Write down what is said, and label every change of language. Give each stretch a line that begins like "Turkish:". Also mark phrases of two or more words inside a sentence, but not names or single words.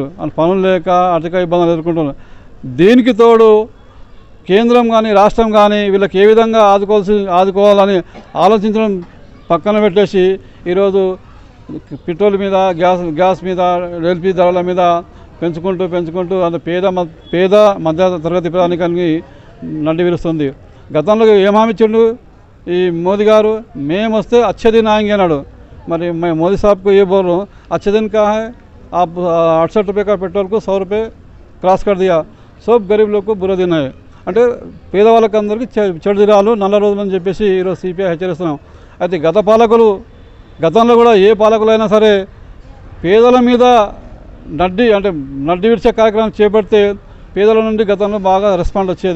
Telugu: పనులు లేక ఆర్థిక ఇబ్బందులు ఎదుర్కొంటున్నారు. దీనికి తోడు కేంద్రం కానీ రాష్ట్రం కానీ వీళ్ళకి ఏ విధంగా ఆదుకోవాలని ఆలోచించడం పక్కన పెట్టేసి ఈరోజు పెట్రోల్ మీద గ్యాస్ మీద LPG ధరల మీద పెంచుకుంటూ అంత పేద మధ్య తరగతి ప్రజానికానికి నడ్డి విరుస్తుంది. గతంలో ఏం హామీ ఇచ్చిండు ఈ మోదీ గారు? మేము వస్తే
Hindi: अच्छे दिन आएंगे
Telugu: అన్నాడు.
Hindi: మరి మోదీ साहब को ये बोल रहा हूँ, अच्छे दिन का है आप ₹68 का पेट्रोल को ₹100 क्रॉस कर दिया. सब गरीब लोग को बुरा दिन है
Telugu: అంటే పేదవాళ్ళకి అందరికీ చెడు దినాలు నల్ల రోజులు అని చెప్పేసి ఈరోజు CPI హెచ్చరిస్తున్నాం. అయితే గతంలో కూడా ఏ పాలకులైనా సరే పేదల మీద నడ్డి విడిచే కార్యక్రమం చేపడితే పేదల నుండి గతంలో బాగా రెస్పాండ్ వచ్చేది.